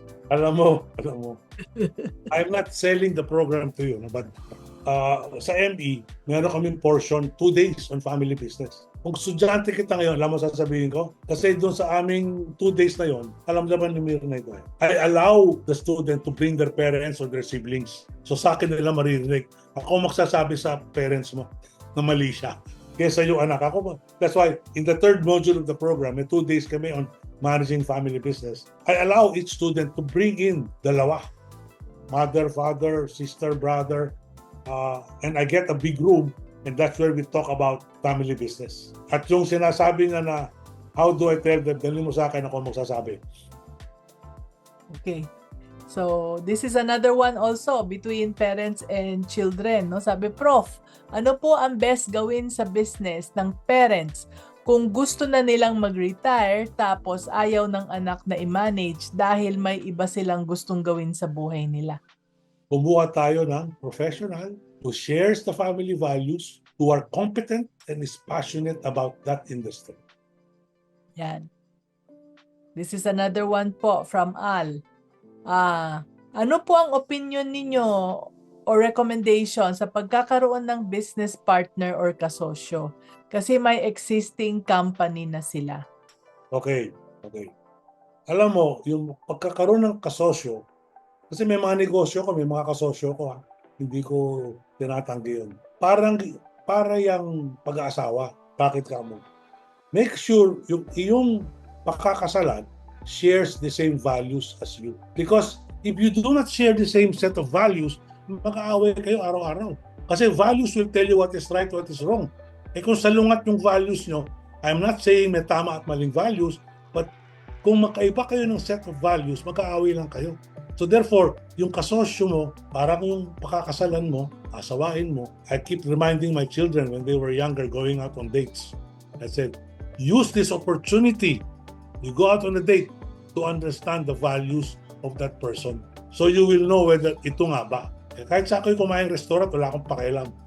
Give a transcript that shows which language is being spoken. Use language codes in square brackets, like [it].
[tl] Alam mo, [en] I'm not selling the program to you, but [tl] sa ME, meron kaming [en] portion 2 days on family business. [tl] Kung estudyante kita ngayon, alam mo sasabihin ko? Kasi doon sa aming 2 days na yon, alam naman ni Myrna ito. [en] I allow the student to bring their parents or their siblings. [tl] So sa akin nila maririnig. Ako magsasabi sa parents mo na mali siya. Kesa yung anak ako. [en] That's why in the 3rd module of the program, [tl] may 2 days kami [en] on managing family business. I allow each student to bring in [tl] dalawa. [en] Mother, father, sister, brother, and I get a big room, and that's where we talk about family business. [tl] At yung sinasabi nga na, [en] how do I tell them, [tl] dali mo sa akin, ako magsasabi. Okay. [en] So, this is another one also between parents and children, no? [tl] Sabi, Prof, ano po ang best gawin sa business ng parents kung gusto na nilang mag-retire tapos ayaw ng anak na i-manage dahil may iba silang gustong gawin sa buhay nila? Kumuha tayo ng [en] professional who shares the family values, who are competent and is passionate about that industry. [tl] Yan. [en] This is another one po from Al. [tl] Ano po ang opinion ninyo o recommendation sa pagkakaroon ng business partner or kasosyo? Kasi may existing company na sila. Okay. Alam mo, yung pagkakaroon ng kasosyo, kasi may mga negosyo ko, may mga kasosyo ko, hindi ko tinatanggi yun. Para yung pag-aasawa. Bakit ka mo? [en] Make sure [tl] yung iyong pakakasalan [en] shares the same values as you. Because if you do not share the same set of values, [tl] mag-aaway kayo araw-araw. [en] Kasi values will tell you what is right, what is wrong. [tl] Kung salungat yung values nyo, [en] I'm not saying may tama at maling values, [tl] but kung makaiba kayo ng set of values, mag-aaway lang kayo. So therefore, yung kasosyo mo, parang yung pakakasalan mo, asawain mo. [en] I keep reminding my children when they were younger going out on dates. I said, use this opportunity. You go out on a date to understand the values of that person. So you will know whether [tl] ito nga ba. Kahit sa ako'y kumain restaurant, wala akong pakialam.